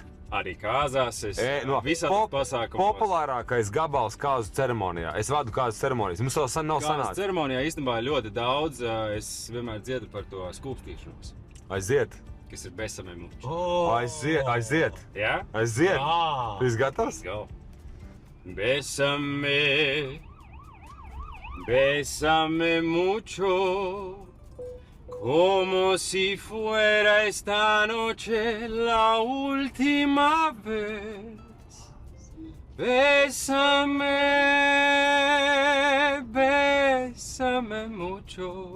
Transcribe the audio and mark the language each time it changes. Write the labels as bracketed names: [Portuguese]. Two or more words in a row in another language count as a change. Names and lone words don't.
[Latvian] Arī kāzās, visādi pasākumos. Populārākais gabals kāzu ceremonijā. Es vadu kāzu ceremonijas. Mums vēl nav sanācis. Kāzu ceremonijā īstenībā ļoti daudz. Es vienmēr dziedu par to skūpstīšanos. Aiziet. Kas ir [Spanish] besame mucho. [Latvian] Aiziet. Jā? Aiziet. Tu esi gatavs? [Spanish] Bésame mucho. Como si fuera esta noche la última vez. Bésame mucho.